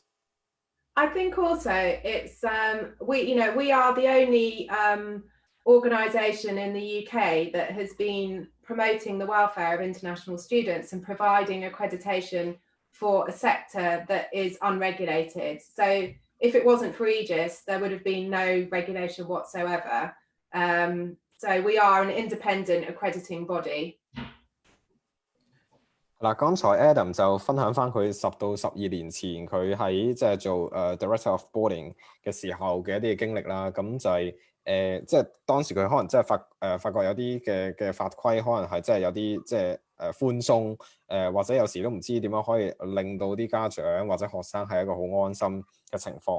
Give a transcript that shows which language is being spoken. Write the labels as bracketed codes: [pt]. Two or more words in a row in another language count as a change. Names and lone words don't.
[en] I think also it's we are the only organisation in the UK that has been promoting the welfare of international students and providing accreditation for a sector that is unregulated. So if it wasn't for Aegis, there would have been no regulation whatsoever. So we are an independent accrediting body. [yue] 嗱，剛才 Adam 就分享翻佢10到12年前佢喺即係做 [en] Director of Boarding [yue] 嘅時候嘅一啲嘅經歷啦。咁就係即係當時佢可能即係發覺有啲嘅法規可能係即係有啲即係寬鬆或者有時都唔知點樣可以令到啲家長或者學生係一個好安心嘅情況。